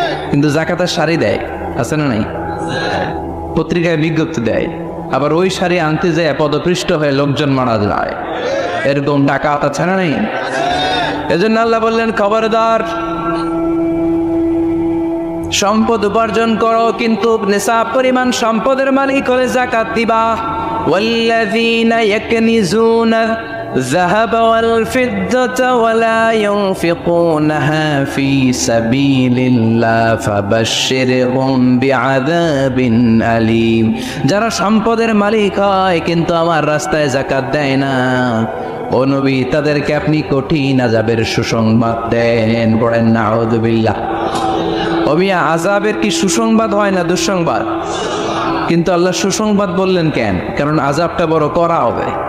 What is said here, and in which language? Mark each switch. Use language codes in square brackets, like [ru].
[bn] কিন্তু জাকাতের শাড়ি দেয়, আছে না নাই? পত্রিকায় বিজ্ঞপ্তি দেয়, আবার ওই শাড়ি আনতে যায় পদপৃষ্ট হয়ে লোকজন মারা যায়। এরকম ডাকাত আছে না নাই? এজন্য আল্লাহ বললেন খবরদার, সম্পদ উপার্জন করো কিন্তু নিসাব পরিমাণ সম্পদের মালিক হলে যাকাত দিবা। [ar] ওয়াল্লাযীনা ইয়াকনিজুনা الذهب والفضة ولا ينفقونها في سبيل الله فبشرهم بعذاب أليم। [bn] যারা সম্পদের মালিক হয় কিন্তু আমার রাস্তায় যাকাত দেয় না, ও নবী তাদেরকে আপনি কঠিন আযাবের সুসংবাদ দেন। পড়েন নাউযুবিল্লাহ। ও মিয়া, আযাবের কি সুসংবাদ হয় না দুঃসংবাদ? কিন্তু আল্লাহ সুসংবাদ বললেন কেন? কারণ আযাবটা বড় করা হবে।